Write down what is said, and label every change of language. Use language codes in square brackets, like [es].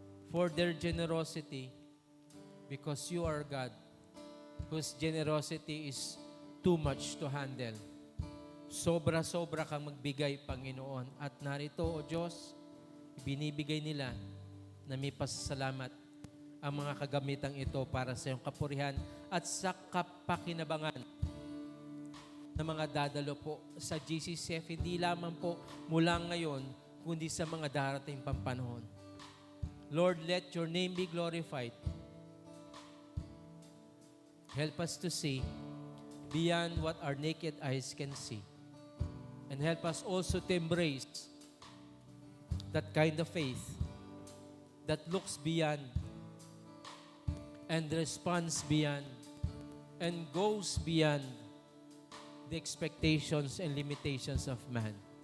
[en] for their generosity because you are God whose generosity is too much to handle. [tl] Sobra-sobra kang magbigay, Panginoon. At narito, O Diyos, binibigay nila na may pasasalamat ang mga kagamitang ito para sa iyong kapurihan at sa kapakinabangan ng mga dadalo po sa GCCF, hindi lamang po mula ngayon, kundi sa mga darating pang panahon. [en] Lord, let your name be glorified. Help us to see beyond what our naked eyes can see. And help us also to embrace that kind of faith that looks beyond and responds beyond and goes beyond the expectations and limitations of man.